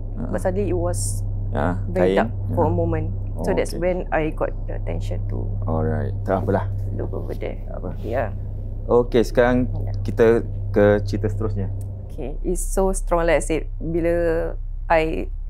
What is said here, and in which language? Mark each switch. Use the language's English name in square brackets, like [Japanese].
[English] But suddenly it was very kain dark for a moment. So that's when I got the attention to. [Malay] Alright. Tak apalah. [English] Look over there. [Malay] Apa? [English] Okay, [Malay] sekarang kita ke cerita seterusnya. [English] Okay, it's so strong, like I said. [Malay] Bila [English] I